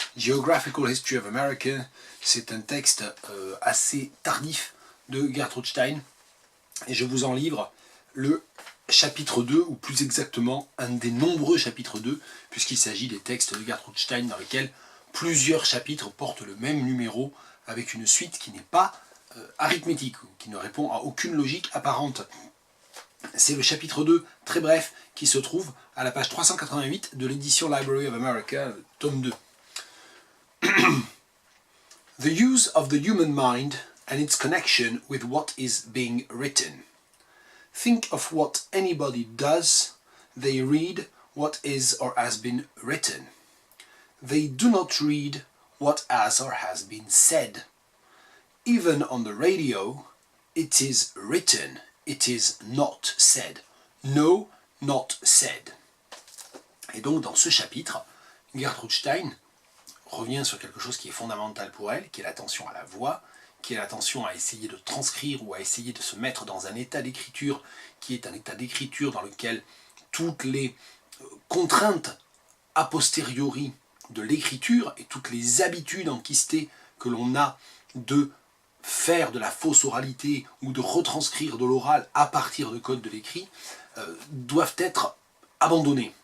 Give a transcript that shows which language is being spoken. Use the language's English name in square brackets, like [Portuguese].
[French] Geographical History of America, c'est un texte assez tardif de Gertrude Stein, et je vous en livre le chapitre 2, ou plus exactement un des nombreux chapitres 2, puisqu'il s'agit des textes de Gertrude Stein dans lesquels plusieurs chapitres portent le même numéro, avec une suite qui n'est pas arithmétique, qui ne répond à aucune logique apparente. C'est le chapitre 2, très bref, qui se trouve à la page 388 de l'édition Library of America, tome 2. [English] The use of the human mind and its connection with what is being written. Think of what anybody does. They read what is or has been written. They do not read what has or has been said. Even on the radio, it is written, it is not said. No, not said. [French] Et donc dans ce chapitre, Gertrude Stein revient sur quelque chose qui est fondamental pour elle, qui est l'attention à la voix, qui est l'attention à essayer de transcrire ou à essayer de se mettre dans un état d'écriture qui est un état d'écriture dans lequel toutes les contraintes a posteriori de l'écriture et toutes les habitudes enquistées que l'on a de faire de la fausse oralité ou de retranscrire de l'oral à partir de codes de l'écrit doivent être abandonnées.